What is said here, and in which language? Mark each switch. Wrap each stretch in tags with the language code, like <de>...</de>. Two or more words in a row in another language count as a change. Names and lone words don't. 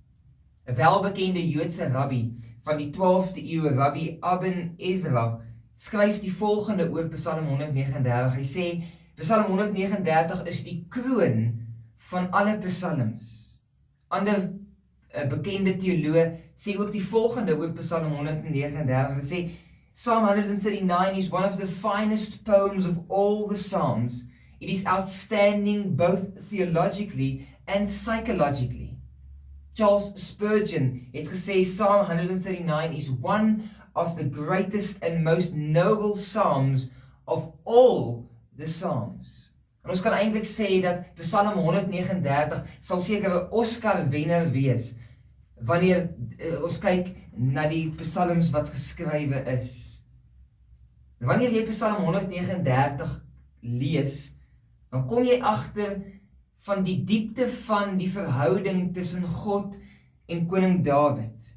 <af>'n welbekende Joodse rabbi van die 12de eeu, Rabbi Aben Ezra, skryf die volgende oor Psalm 139. Hy sê, Psalm 139 is die kroon van alle psalms. Ander bekende teoloë sê ook die volgende oor Psalm 139. Hy sê,</af> <en>Psalm 139 is one of the finest poems of all the Psalms. It is outstanding both theologically and psychologically. Charles Spurgeon</en> <af>het gesê,</af> <en>Psalm 139 is one of the greatest and most noble Psalms of all the Psalms.</en> <af>En ons kan eintlik sê dat Psalm 139 sal seker 'n Oscar-wenner wees wanneer ons kyk na die psalms wat geskrywe is. Wanneer jy Psalm 139 lees, dan kom jy agter van die diepte van die verhouding tussen God en koning Dawid.</af>